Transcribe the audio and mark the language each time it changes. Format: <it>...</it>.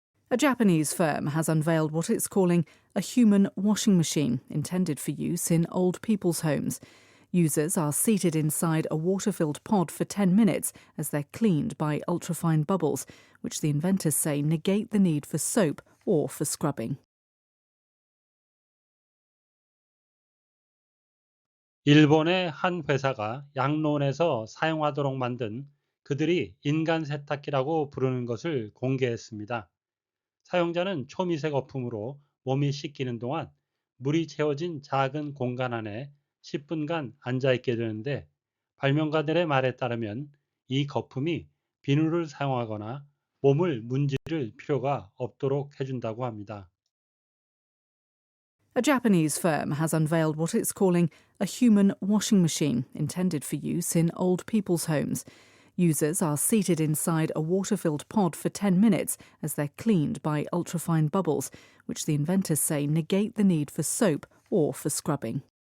<en>A Japanese firm has unveiled what it's calling a human washing machine intended for use in old people's homes. Users are seated inside a water-filled pod for 10 minutes as they're cleaned by ultrafine bubbles, which the inventors say negate the need for soap or for scrubbing.</en> <ko>일본의 한 회사가 양론에서 사용하도록 만든 그들이 인간 세탁기라고 부르는 것을 공개했습니다. 사용자는 초미세 거품으로 몸이 씻기는 동안 물이 채워진 작은 공간 안에 10분간 앉아있게 되는데 발명가들의 말에 따르면 이 거품이 비누를 사용하거나 몸을 문지를 필요가 없도록 해준다고 합니다.</ko> <en>A Japanese firm has unveiled what it's calling a human washing machine intended for use in old people's homes. Users are seated inside a water-filled pod for 10 minutes as they're cleaned by ultrafine bubbles, which the inventors say negate the need for soap or for scrubbing.</en>